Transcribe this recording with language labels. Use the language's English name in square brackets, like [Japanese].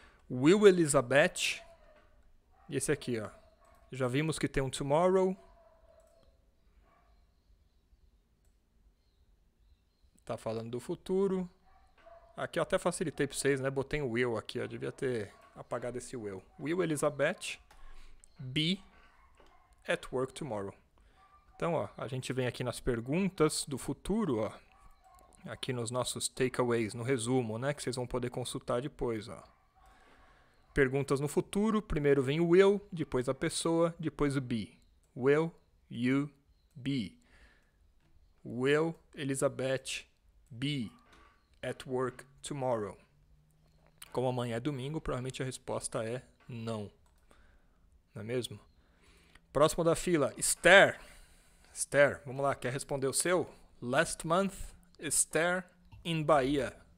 [Portuguese] Will Elizabeth... E esse aqui, ó. Já vimos que tem um tomorrow. Tá falando do futuro. Aqui eu até facilitei para vocês, né? Botei o will aqui, eu devia ter apagado esse will. [English] Will Elizabeth be at work tomorrow. [Portuguese] Então, ó, a gente vem aqui nas perguntas do futuro, ó. Aqui nos nossos takeaways, no resumo, né? Que vocês vão poder consultar depois, ó. Perguntas no futuro, primeiro vem o will, depois a pessoa, depois o be. Will you be? [English] Will Elizabeth be at work tomorrow? [Portuguese] Como amanhã é domingo, provavelmente a resposta é não. Não é mesmo? Próximo da fila, Esther. Esther, vamos lá, quer responder o seu? [English] Last month, Esther in Bahia.